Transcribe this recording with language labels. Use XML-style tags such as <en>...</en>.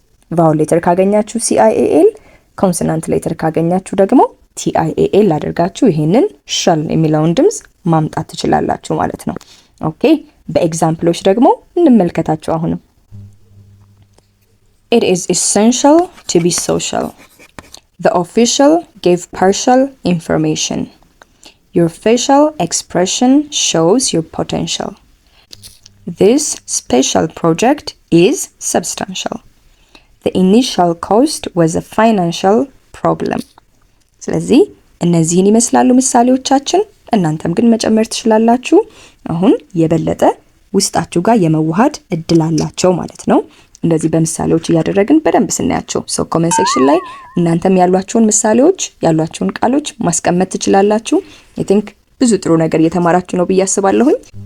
<am>ቫውል ሌተር ካገኛችሁ CIAL፣ ኮንሶናንት ሌተር ካገኛችሁ ደግሞ TIAL አድርጋችሁ ይሄንን ሻል የሚለውን ድምጽ ማምጣት ትችላላችሁ ማለት ነው። ኦኬ በኤግዛምፕሎች ደግሞ እንመልከታቸው። አሁንም</am> <en>It is essential to be social. The official gave partial information. Your facial expression shows your potential. This special project is substantial. The initial cost was a financial problem.</en> <am>ስለዚህ እነዚህን ይመስላሉ ምሳሌዎቻችን። እናንተም ግን መጨመር ትችላላችሁ። አሁን የበለጠ ውስጣችሁ ጋር የመዋሃድ እድል አላቸው ማለት ነው። እንደዚህ በምሳሌዎች እያደረግን በደንብ ስናያቸው ኮሜንት ሴክሽን ላይ እናንተም ያሏችሁን ምሳሌዎች ያሏችሁን ቃሎች ማስቀመጥ ትችላላችሁ።</am> <en>I think</en> <am>ብዙ ጥሩ ነገር እየተማራችሁ ነው ብዬ አስባለሁኝ።</am>